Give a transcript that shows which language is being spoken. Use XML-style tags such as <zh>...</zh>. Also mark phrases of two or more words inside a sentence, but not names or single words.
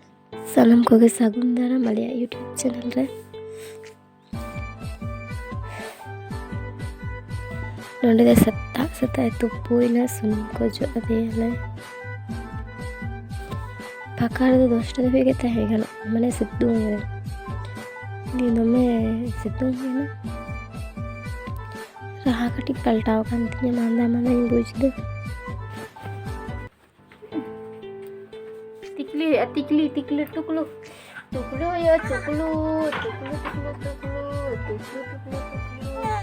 <sat>ᱥᱟᱱᱟᱢ ᱠᱚᱜᱮ ᱥᱟᱹᱜᱩᱱ ᱫᱟᱨᱟᱢ ᱟᱞᱮᱭᱟᱜ ᱤᱭᱩᱴᱩᱵᱽ ᱪᱮᱱᱮᱞ ᱨᱮ। ᱱᱚᱸᱰᱮ ᱫᱚ ᱥᱮᱛᱟᱜ ᱥᱮᱛᱟᱜ ᱛᱩᱯᱩᱭᱱᱟ, ᱥᱩᱱᱩᱢ ᱠᱚ ᱚᱡᱚᱜ ᱟᱫᱮᱭᱟᱞᱮ। ᱯᱷᱟᱸᱠᱟ ᱨᱮᱫᱚ 10টা ᱫᱷᱟᱹᱵᱤᱡ ᱜᱮ ᱛᱟᱦᱮᱸ ᱜᱟᱱᱚᱜ, ᱢᱟᱱᱮ ᱥᱤᱛᱩᱝ ᱨᱮ ᱫᱚᱢᱮ ᱥᱤᱛᱩᱝ ᱦᱩᱭᱱᱟ। ᱨᱟᱦᱟ ᱠᱟᱹᱴᱤᱡ ᱯᱟᱞᱴᱟᱣ ᱟᱠᱟᱱ ᱛᱤᱧᱟᱹ, ᱢᱟᱸᱫᱟ ᱢᱟᱸᱫᱟᱧ ᱵᱩᱡᱽ ᱮᱫᱟ। टिकली टिकली टुकलू टुकलू यो टुकलू टुकलू टुकलू टुकलू टुकलू टुकलू टुकलू</sat>